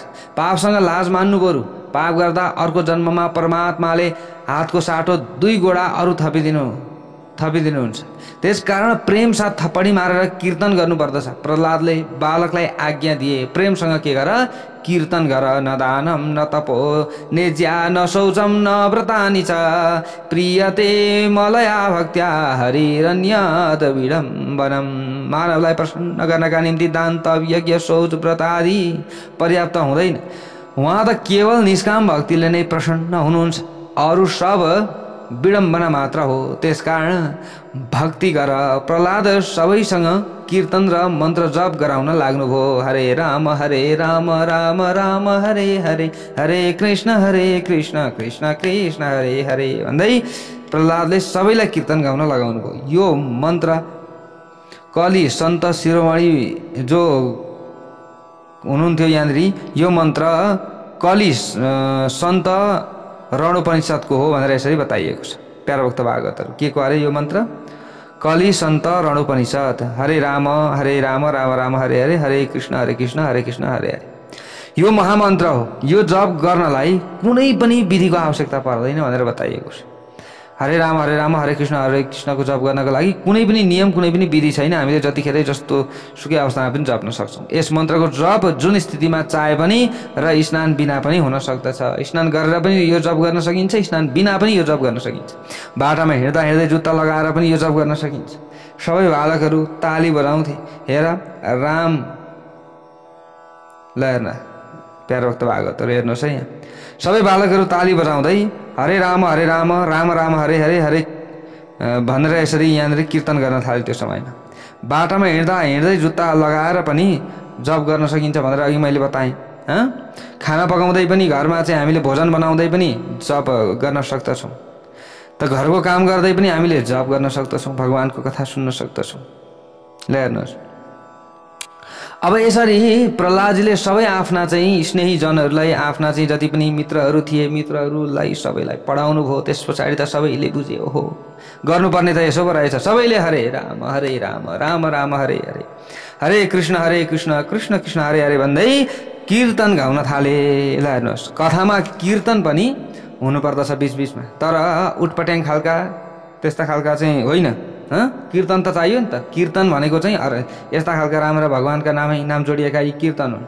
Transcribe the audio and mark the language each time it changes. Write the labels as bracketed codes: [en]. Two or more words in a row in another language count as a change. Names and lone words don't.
[ne] पापसँग लाज मान्नु बरु। पाप गर्दा अर्को जन्ममा परमात्माले हातको साटो 2 गोडा अरू थपिदिनुहुन्छ। त्यसकारण प्रेम साथ थप्पडी मारेर कीर्तन गर्नुपर्दछ। प्रहलादले बालकलाई आज्ञा दिए, प्रेमसँग के गर? कीर्तन गर। [sa] न दानम न तपो नेज्या न शौचम न व्रतानि च प्रियते मलया भक्त्या हरिरन्यत विडम्बनम। [ne] मानवलाई प्रसन्न गर्नका निम्ति दान, तप, यज्ञ, शौच, व्रत आदि पर्याप्त हुँदैन। उहाँ त केवल निष्काम भक्तिले नै प्रसन्न हुनुहुन्छ, अरू सब विडम्बना मात्र हो। त्यसकारण भक्ति गर। प्रहलाद सबैसँग कीर्तन र मन्त्र जप गराउन लाग्नुभयो। हरे राम राम राम हरे हरे, हरे कृष्ण कृष्ण कृष्ण हरे हरे भन्दै प्रहलादले सबैलाई कीर्तन गाउन लगाउनु भयो। यो मन्त्र कलि सन्त शिरोमणि जो हुनुहुन्थ्यो यहाँनिर, यो मन्त्र कलि सन्त रणोपनिषदको हो भनेर यसरी बताइएको छ। प्यारा भक्त भागवतहरू के को अरे यो मन्त्र? कलि सन्त रणोपनिषद। हरे राम राम राम हरे हरे, हरे कृष्ण कृष्ण हरे हरे। यो महामन्त्र हो। यो जप गर्नलाई कुनै पनि विधिको आवश्यकता पर्दैन भनेर बताइएको छ। हरे राम हरे कृष्णको जप गर्नको लागि कुनै पनि नियम कुनै पनि विधि छैन। हामीले जतिखेरै जस्तो सुकै अवस्थामा पनि जप्न सक्छौँ। यस मन्त्रको जप जुन स्थितिमा चाहे पनि र स्नान बिना पनि हुन सक्दछ। स्नान गरेर पनि यो जप गर्न सकिन्छ, स्नान बिना पनि यो जप गर्न सकिन्छ। बाटामा हिँड्दा हिँड्दै जुत्ता लगाएर पनि यो जप गर्न सकिन्छ। सबै बालकहरू ताली बजाउँथे। हेर राम, ल हेर्न प्यारो भक्त भागवतहरू हेर्नुहोस् है, यहाँ सबै बालकहरू ताली बजाउँदै हरे राम राम राम हरे हरे हरे भनेर यसरी यहाँनिर कीर्तन गर्न थाल्यो। त्यो समयमा बाटामा हिँड्दा हिँड्दै जुत्ता लगाएर पनि जप गर्न सकिन्छ भनेर अघि मैले बताएँ। खाना पकाउँदै पनि, घरमा चाहिँ हामीले भोजन बनाउँदै पनि जप गर्न सक्दछौँ। त घरको काम गर्दै पनि हामीले जप गर्न सक्दछौँ, भगवानको कथा सुन्न सक्दछौँ। ल हेर्नुहोस्, अब यसरी प्रहलादजीले सबै आफ्ना चाहिँ स्नेही जनहरूलाई, आफ्ना चाहिँ जति पनि मित्रहरू थिए, मित्रहरूलाई सबैलाई पढाउनु भयो। त्यस पछाडि त सबैले बुझे, ओहो गर्नुपर्ने त यसो पो रहेछ। सबैले हरे राम राम राम हरे हरे, हरे कृष्ण कृष्ण कृष्ण हरे हरे भन्दै कीर्तन गाउन थाले। ल हेर्नुहोस्, कथामा कीर्तन पनि हुनुपर्दछ बिचबिचमा, तर उटपट्याङ खालका त्यस्ता खालका चाहिँ होइन। कीर्तन त चाहियो नि त। कीर्तन भनेको चाहिँ यस्ता खालका राम्रा भगवानका नाम जोडिएका यी कीर्तन हुन्।